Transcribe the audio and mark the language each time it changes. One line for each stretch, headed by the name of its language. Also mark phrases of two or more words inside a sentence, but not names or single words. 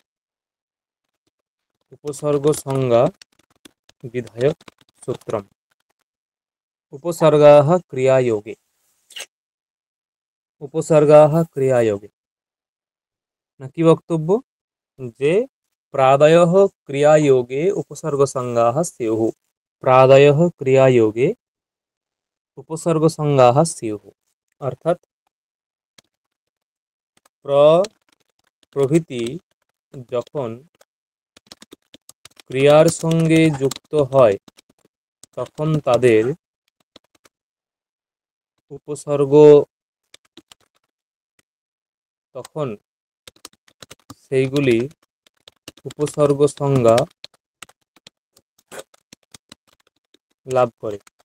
Sanskrit: উপসর্গ সংজ্ঞা বিধায়ক সূত্রম উপসর্গাः ক্রিয়াযোগে। উপসর্গাः ক্রিয়াযোগে,
Bangla: না কি বক্তব্য, যে
Sanskrit: प्रादयः क्रियायोगे उपसर्गसंज्ञाः स्युः। प्रादयः क्रियायोगे उपसर्गसंज्ञाः स्युः,
Bangla: অর্থাৎ প্র প্রভৃতি যখন ক্রিয়ার সঙ্গে যুক্ত হয় তখন তাদের উপসর্গ, তখন সেইগুলি উপসর্গ সংজ্ঞা লাভ করে।